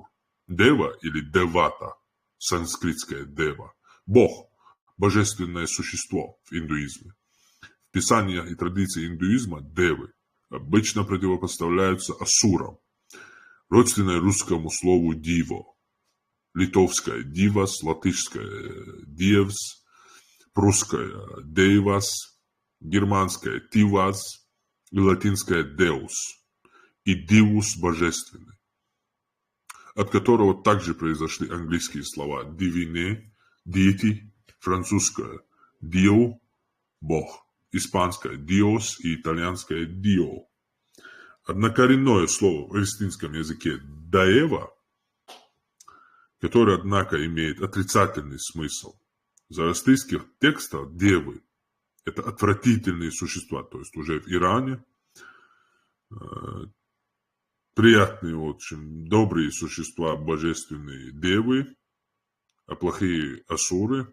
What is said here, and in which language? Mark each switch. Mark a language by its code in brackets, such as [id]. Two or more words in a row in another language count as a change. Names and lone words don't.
[ru] Дева или девата, санскритское дева, бог, божественное существо в индуизме. В писаниях и традиции индуизма девы обычно противопоставляются асурам, родственное русскому слову диво, литовское дивас, латышское диевс, прусское дейвас, германское «тивас» и латинское «деус» и «дивус» – «божественный», от которого также произошли английские слова [en] «divine», «deity», [ru] французское «dio» – «бог», испанское «dios» и итальянское «dio». Однокоренное слово в латинском языке «даева», которое, однако, имеет отрицательный смысл. В зороастрийских текстах девы – это отвратительные существа, то есть уже в Иране приятные, очень добрые существа, божественные девы, а плохие асуры.